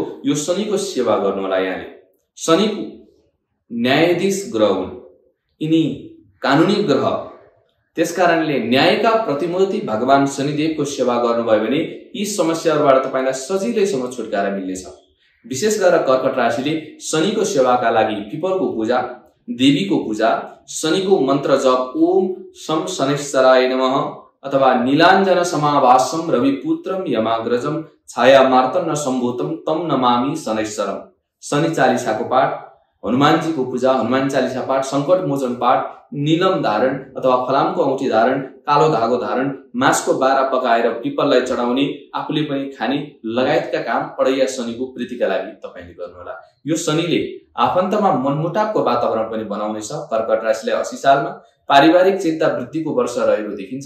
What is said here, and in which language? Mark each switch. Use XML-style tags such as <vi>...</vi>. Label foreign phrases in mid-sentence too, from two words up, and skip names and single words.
<ne>यो शनिको सेवा गर्नु होला। यहाँले शनिको न्यायाधीश ग्रह हुन्, यिनी कानुनी ग्रह। त्यसकारणले न्यायका प्रतिमूर्ति भगवान शनिदेवको सेवा गर्नुभयो भने यी समस्याहरूबाट तपाईलाई सजिलैसँग छुटकारा मिल्नेछ। विशेष गरेर कर्कट राशिले शनिको सेवाका लागि पिपलको पूजा, देवीको पूजा, शनिको मन्त्र जप</ne> <sa>ओम शम शनैश्चराय नमः अथवा नीलाञ्जन समाभासम रविपुत्रम यमाग्रजम छाया मार्तन्न सम्भूतम तम नमामि शनैश्चरम,</sa> <ne>शनि चालिसाको पाठ, हनुमानजीको पूजा, हनुमान चालिसा पाठ, संकट मोचन पाठ, नीलम धारण अथवा फलामको औँठी धारण, कालो धागो धारण, मासको बारा पकाएर पिपललाई चढाउने, आफूले पनि खाने लगायतका काम अडैया शनिको प्रीतिका लागि तपाईले गर्नुहोला। यो शनिले आफन्तमा मनमुटावको वातावरण पनि बनाउनेछ। कर्कट राशिलाई 80 सालमा पारिवारिक चिन्ता वृद्धिको वर्ष रहेको देखिन्छ।</ne>